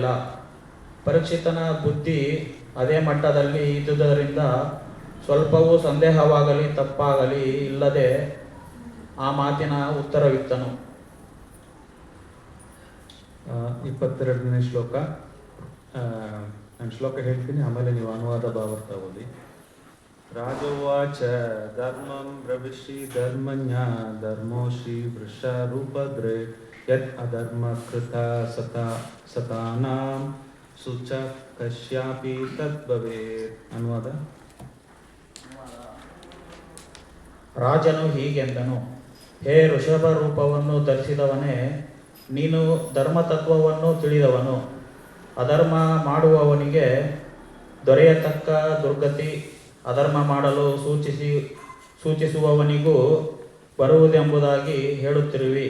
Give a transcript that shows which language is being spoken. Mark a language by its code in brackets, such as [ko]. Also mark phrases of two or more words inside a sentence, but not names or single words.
[kn] ಪರೀಕ್ಷಿತನ ಬುದ್ಧಿ ಅದೇ ಮಟ್ಟದಲ್ಲಿ ಇದ್ದುದರಿಂದ ಸ್ವಲ್ಪವೂ ಸಂದೇಹವಾಗಲಿ ತಪ್ಪಾಗಲಿ ಇಲ್ಲದೆ ಆ ಮಾತಿನ ಉತ್ತರವಿತ್ತನು. 22ನೇ ಶ್ಲೋಕ. ನಾನು ಶ್ಲೋಕ ಹೇಳ್ತೀನಿ, ಆಮೇಲೆ ನೀವು ಅನುವಾದ ಭಾವಾರ್ಥ ಓದಿ. [sa] राजोवाच धर्मं ब्रवीषि धर्मज्ञा धर्मो श्रीवृषरूपद्रे यत् अधर्मकृता सतानां सुच कस्यापि तद्भवेत्. [kn] ಅನುವಾದ. ರಾಜನು ಹೀಗೆಂದನು, ಹೇ ಋಷಭ ರೂಪವನ್ನು ಧರಿಸಿದವನೇ, ನೀನು ಧರ್ಮತತ್ವವನ್ನು ತಿಳಿದವನು. ಅಧರ್ಮ ಮಾಡುವವನಿಗೆ ದೊರೆಯತಕ್ಕ ದುರ್ಗತಿ ಅಧರ್ಮ ಮಾಡಲು ಸೂಚಿಸುವವನಿಗೂ ಬರುವುದೆಂಬುದಾಗಿ ಹೇಳುತ್ತಿರುವಿ.